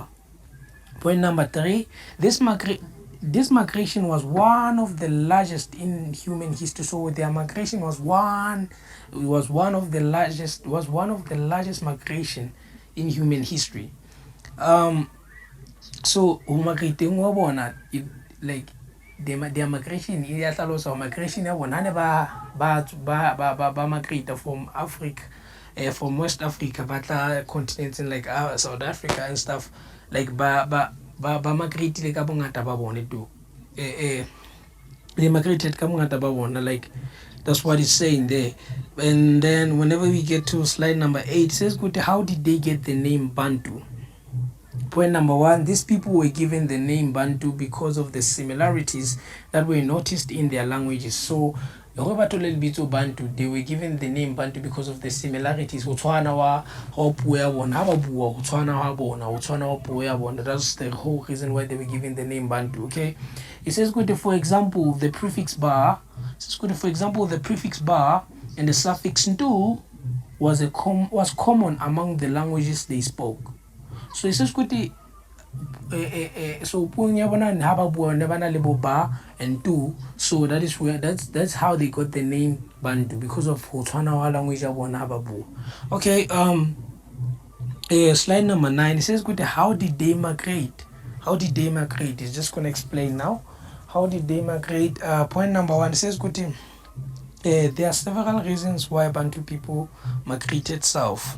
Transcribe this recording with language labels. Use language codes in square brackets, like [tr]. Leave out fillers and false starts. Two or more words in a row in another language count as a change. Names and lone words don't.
[en] Point number 3, this migration was one of the largest in human history. So their migration was one of the largest migration in human history. So migrating [st] wa bona, [en] like their migration, [st] ya tlalosa migration ya bona ne ba [en] migrate from Africa, from West Africa [st] ba tla [en] continents in like South Africa and stuff, like [st] ba migrate ka bongata ba bone too. [en] They migrated [st] ka bongata ba bona, [en] like that's what it's saying there. And then whenever we get to slide number 8, it says how did they get the name Bantu? Point number 1, these people were given the name Bantu because of the similarities that were noticed in their languages. So Bantu, they were given the name Bantu because of the similarities. That's the whole reason why they were given the name Bantu. Okay, it says for example the prefix bar. The prefix bar and the suffix ntu was common among the languages they spoke. So it says [st] so puong ya bona ha ba bua ne bana le bo ba and 2. [en] So that's how they got the name Bantu, because of [st] ho tshwana wa [en] language [st] ya bona ha ba bua. [en] Okay, slide number 9. It says good, how did they migrate? How did they migrate? It's just gonna explain now. How did they migrate? Point number 1, it says good, there are several reasons why Bantu people migrated south.